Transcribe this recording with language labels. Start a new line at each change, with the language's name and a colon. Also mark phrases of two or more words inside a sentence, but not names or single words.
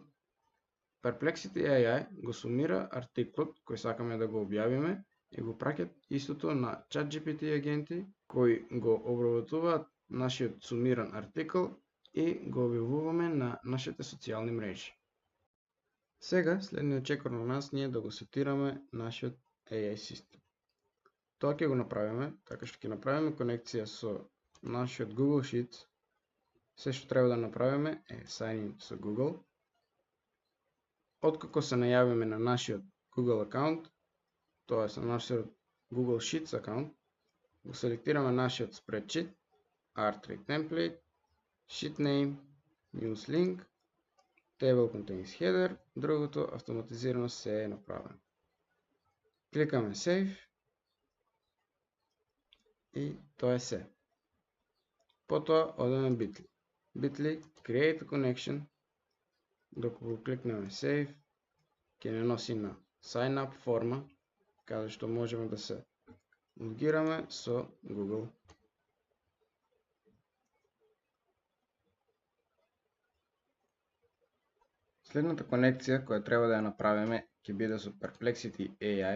Macedonian: Perplexity AI го сумира артиклот кој сакаме да го објавиме и го праќат истото на ChatGPT агенти кои го обработуваат нашиот сумиран артикл и го објавуваме на нашите социјални мрежи. Сега, следниот чекор на нас ние да го сетираме нашиот AI систем. Тоа ќе го направиме, така што ќе направиме конекција со нашиот Google Sheets. Се што треба да направиме е
English: sign in
Macedonian: со Google. Откако се најавиме на нашиот Google акаунт, тоа е на нашиот Google Sheets акаунт, го селектираме нашиот spreadsheet,
English: R3 template, sheet name, news link, table contains header,
Macedonian: другото автоматизирано се е направено. Кликаме save и тоа е се. Потоа одеме Bitly. Bitly,
English: create a connection,
Macedonian: докато го кликнеме save, ќе не носи на sign up форма, каде што можеме да се логираме со Google. Следната конекција која треба да ја направиме ќе биде со Perplexity AI.